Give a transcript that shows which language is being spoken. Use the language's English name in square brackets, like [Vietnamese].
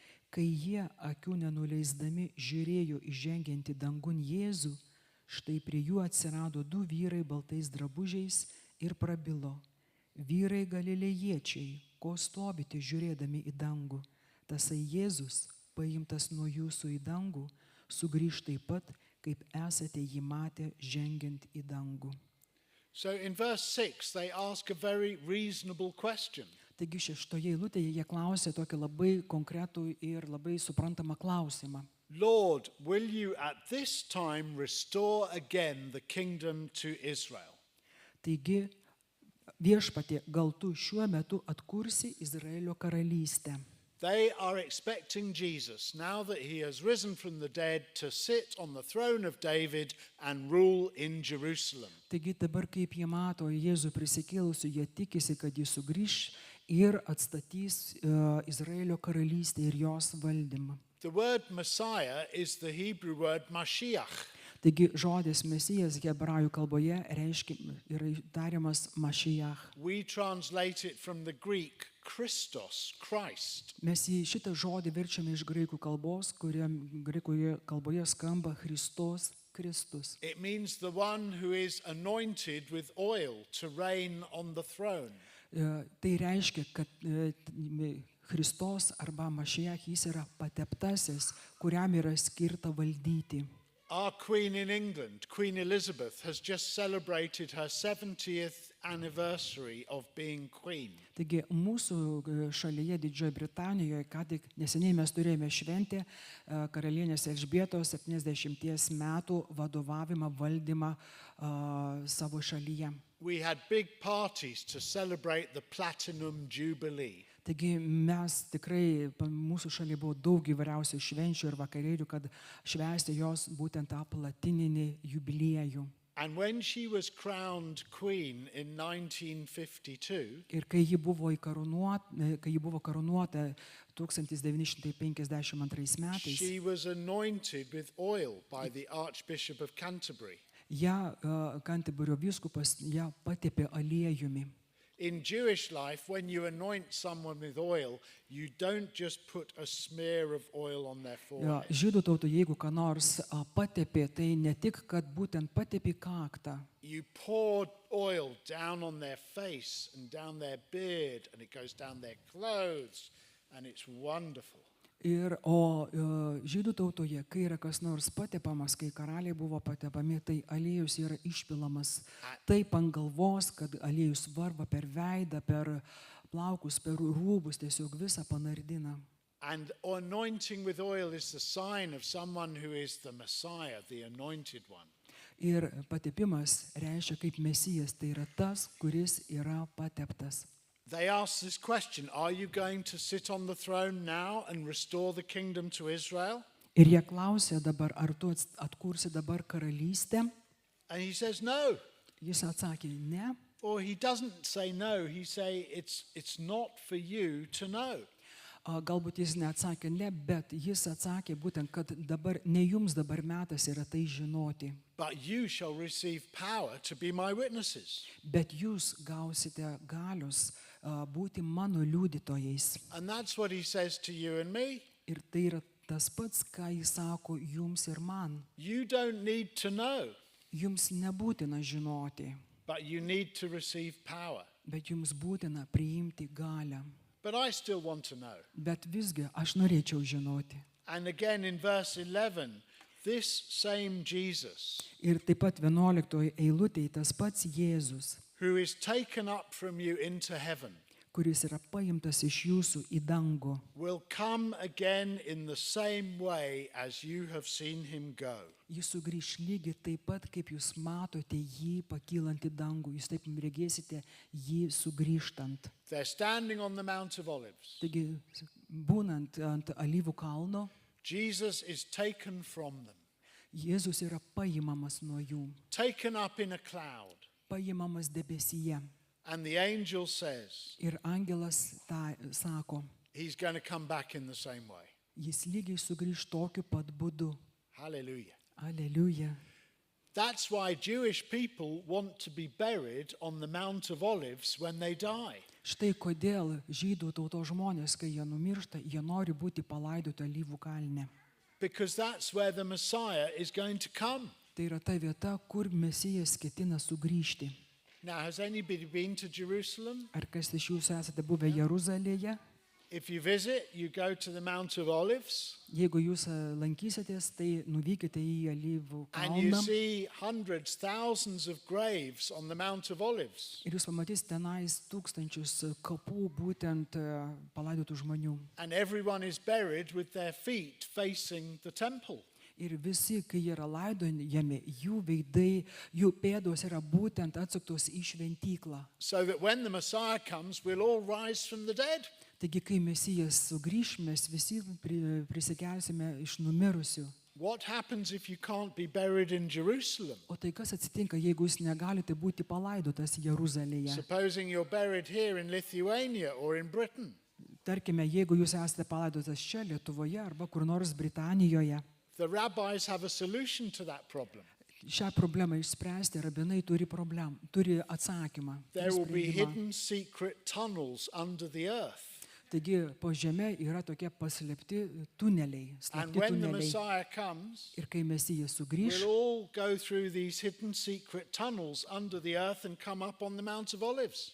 [Lithuanian] Kai jie akių nenuleisdami žiūrėjo įžengiantį dangun Jėzų, štai prie jų atsirado 2 vyrai baltais drabužiais ir prabilo. Vyrai galilėjiečiai, ko stobite žiūrėdami į dangų? Tasai Jėzus, paimtas nuo jūsų į dangų, sugrįš taip pat, kaip esate jį matę žengiant į dangų. [English] So in verse 6, they ask a very reasonable question. [Lithuanian] Taigi 6 eilutėje jie klausė tokį labai konkretų ir labai suprantamą klausimą. [English] Lord, will you at this time restore again the kingdom to Israel? [Lithuanian] Taigi, viešpatie, gal tu šiuo metu atkursi Izraelio karalystę? [English] They are expecting Jesus, now that he has risen from the dead, to sit on the throne of David and rule in Jerusalem. [Lithuanian] Taigi dabar, kaip jie mato Jėzų prisikėlusių, jie tikisi, kad jis sugrįš ir atstatys Izraelio karalystę ir jos valdymą. [English] The word Messiah is the Hebrew word Mashiach. [Lithuanian] Taigi žodis Mesijas hebrajų kalboje reiškia yra tariamas Mašiach. [English] We translate it from the Greek Christos, Christ. [Lithuanian] Mes į šitą žodį verčiame iš graikų kalbos, kuriam graikų kalboje skamba Christos, Kristus. [English] It means the one who is anointed with oil to reign on the throne. [Lithuanian] Tai reiškia, kad Kristos arba Mašiach jis yra pateptasis, kuriam yra skirta valdyti. [English] Our Queen in England, Queen Elizabeth, has just celebrated her 70th anniversary of being Queen. [Lithuanian] Taigi mūsų šalyje Didžiojoje Britanijoje, ką tik neseniai mes turėjome šventę karalienės Elžbietos 70 metų vadovavimą, valdymą savo šalyje. [English] We had big parties to celebrate the Platinum Jubilee. [Lithuanian] Taigi mes tikrai, mūsų šalyje buvo daug įvairiausių švenčių ir vakarėlių, kad švęsti jos būtent tą platininį jubiliejų. [English] And when she was crowned queen in 1952, [Lithuanian] Ir kai ji buvo karūnuota 1952 metais, [English] she was anointed with oil by the Archbishop of Canterbury. [Lithuanian] ją Kanterburio vyskupas ją patepė aliejumi. [English] In Jewish life, when you anoint someone with oil, you don't just put a smear of oil on their forehead. [Lithuanian] Žydų tautų, jeigu ką nors patepė, tai ne tik, kad būtent patepė kaktą. [English] You pour oil down on their face and down their beard, and it goes down their clothes, and it's wonderful. [Lithuanian] O žydų tautoje, kai yra kas nors patepamas, kai karaliai buvo patepami, tai aliejus yra išpilamas taip ant galvos, kad aliejus varva per veidą, per plaukus, per rūbus, tiesiog visą panardina. [English] And anointing with oil is the sign of someone who is the Messiah, the anointed one. [Lithuanian] Ir patepimas reiškia kaip Mesijas, tai yra tas, kuris yra pateptas. [English] They ask this question, are you going to sit on the throne now and restore the kingdom to Israel? [Lithuanian] Ir jie klausė dabar, ar tu atkursi dabar karalystę? [English] And he says no. [Lithuanian] Jis atsakė, ne. [English] Or he doesn't say no, he say it's not for you to know. [Lithuanian] Galbūt jis neatsakė ne, bet jis atsakė būtent, kad ne jums dabar metas yra tai žinoti, [English] but you shall receive power to be my witnesses. [Lithuanian] bet jūs gausite galios būti mano liudytojais. [English] And that's what he says to you and me. [Lithuanian] Ir tai yra tas pats, ką jis sako jums ir man. [English] You don't need to know, [Lithuanian] Jums nebūtina žinoti, [English] but you need to receive power. [Lithuanian] bet jums būtina priimti galią. [English] But I still want to know. [Lithuanian] Bet visgi aš norėčiau žinoti. [English] And again in verse 11, this same Jesus, [Lithuanian] Ir taip pat 11 eilutėje tas pats Jėzus, [English] who is taken up from you into heaven, [Lithuanian] kuris yra paimtas iš jūsų į dangų, [English] will come again in the same way as you have seen him go. [Lithuanian] jis sugrįš lygiai taip pat, kaip jūs matote jį pakylant į dangų. Jūs taip regėsite jį sugrįžtant. [English] They're standing on the Mount of Olives. [Lithuanian] Taigi, būnant ant Alyvų kalno, [English] Jesus is taken from them, [Lithuanian] Jėzus yra paimamas nuo jų, [English] taken up in a cloud. [Lithuanian] paimamas debesyje. [English] And the angel says [Lithuanian] Ir angelas tą sako, [English] he's going to come back in the same way. [Lithuanian] jis lygiai sugrįž tokiu pat būdu. [English] Hallelujah. [Lithuanian] Aleliuja. [English] That's why Jewish people want to be buried on the Mount of Olives when they die. [Lithuanian] Štai kodėl žydų tautos žmonės, kai jie numiršta, jie nori būti palaidoti Alyvų kalne. [English] Because that's where the Messiah is going to come. [Lithuanian] Tai yra ta vieta, kur Mesijas ketina sugrįžti. [English] Now, has anybody been to Jerusalem? [Lithuanian] Ar kas iš jūsų esate buvę Jeruzalėje? [English] If you visit, you go to the Mount of Olives [Lithuanian] Jeigu jūs lankysitės, tai nuvykite į Alyvų [English] and you [Lithuanian] kalną [English] see hundreds, thousands of graves on the Mount of Olives. [Lithuanian] ir jūs pamatysite tenais tūkstančius kapų būtent palaidotų žmonių. [English] And everyone is buried with their feet facing the temple. [Lithuanian] Ir visi, kai jie yra laidojami, jų veidai, jų pėdos yra būtent atsuktos į šventyklą. [English] So that when the Messiah comes, we'll all rise from the dead. [Lithuanian] Taigi, kai Mesijas sugrįš, mes visi prisikelsime iš numirusių. [English] What happens if you can't be buried in Jerusalem? [Lithuanian] O tai kas atsitinka, jeigu jūs negalite būti palaidotas Jeruzalėje? [English] Supposing you're buried here in Lithuania or in Britain. [Lithuanian] Tarkime, jeigu jūs esate palaidotas čia Lietuvoje arba kur nors Britanijoje, [English] The rabbis have a solution to that problem. [Lithuanian] šią problemą išspręsti rabinai turi atsakymą. [English] There will be [Lithuanian] sprendimą. [English] hidden secret tunnels under the earth. [Lithuanian] Taigi, po žeme yra tokie paslėpti tuneliai, [English] And [Lithuanian] slapti [English] when the [Lithuanian] tuneliai. [English] Messiah comes, [Lithuanian] Ir kai Mesijas sugrįš, [English] we'll all go through these hidden secret tunnels under the earth and come up on the Mount of Olives.